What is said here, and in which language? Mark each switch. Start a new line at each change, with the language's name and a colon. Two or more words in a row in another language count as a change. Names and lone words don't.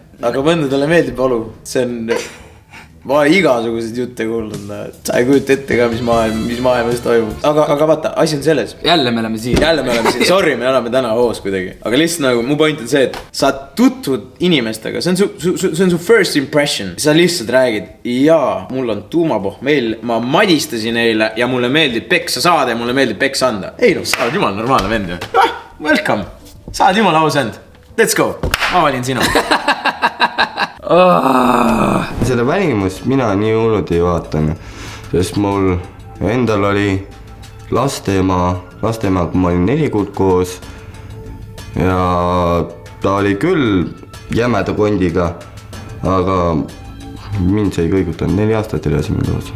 Estonian: Aga mõndadele meeldib olu. See on... Ma igasugused jutte kuulnud, sa ei kujuta ette ka, mis maailmas toimub. Aga vaata, asi on selles. Jälle me oleme siin. Sorry, me oleme täna hoos kuidagi. Aga lihtsalt nagu mu point on see, et sa tutvud inimestega. See on su
English: first impression.
Estonian: Sa lihtsalt räägid, jaa, mul on tuumapohmell, ma madistasin eile ja mulle meeldib peksa saada ja mulle meeldib peksa anda. Ei sa oled jumal normaalne vend ju. Welcome. Sa oled jumal aus vend.
English: Let's go.
Estonian: Ma valin sinu. Seda välimust mina nii hullud ei vaatan, sest mul endal oli lasteema, kui ma olin 4 kuud koos ja ta oli küll jämeda kondiga, aga mind see ei kõigutanud 4 aastat edasi mind ootsin.